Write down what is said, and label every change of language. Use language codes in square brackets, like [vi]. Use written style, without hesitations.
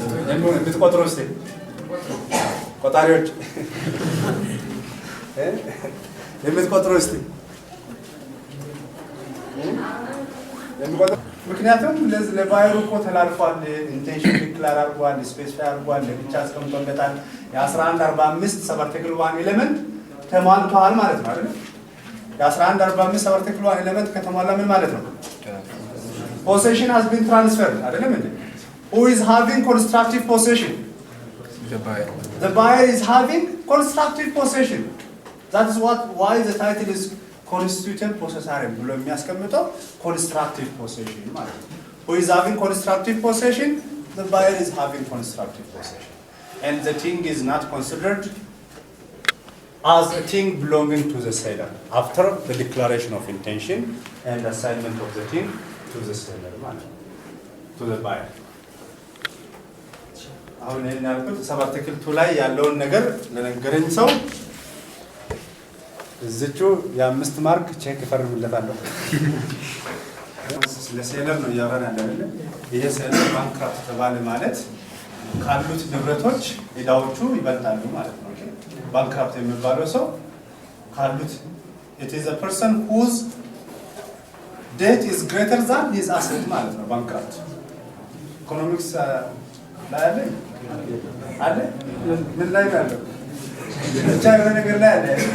[am] የምትቆጥሩ እስኪ ቆጣሪዎች የምትቆጥሩ እስኪ ምክንያቱም ለባየሩ እኮ ተላልፏል። ኢንቴንሽን ዲክላር አድርጓል፣ ስፔሲፋይ አድርጓል፣ ለብቻ አስቀምጦለታል። የ1145 አርቲክል 1 ኤሌመንት ተሟልቷል ማለት ነው አይደል? የ1145 አርቲክል 1 ኤሌመንት ከተሟላ ምን ማለት ነው? [en] Possession has been transferred [am] አይደለም እንዴ? [en] Who is having constructive possession? The buyer is having constructive possession. That is why the title is constitutive possessory [am] ብሎ የሚያስቀምጠው [en] constructive possession [am] ማለት ነው። [en] Who is having constructive possession? The buyer is having constructive possession. And the thing is not considered as a thing belonging to the seller after the declaration of intention and assignment of the thing to the seller [am] ማለት ነው, [en] to the buyer. [am] አሁን ይሄን ያልኩት ሰብ አርቲክል 2 ላይ ያለውን ነገር ለነገረኝ ሰው እዚቹ የ5 ማርክ ቼክ ይፈርምለታለሁ። ለሴለር ነው እያወራን ያለነው። ይሄ ሴለር ባንክራፕት ተባለ ማለት ካሉት ንብረቶች ዕዳዎቹ ይበልጣሉ ማለት ነው። ኦኬ ባንክራፕት የሚባለው ሰው ካሉት [en] it is a person whose debt is greater than his asset [am] ማለት ነው ባንክራፕት። ኢኮኖሚክስ ላይ አለ ምን ላይ ያለው ብቻ የሆነ ነገር ላይ አለ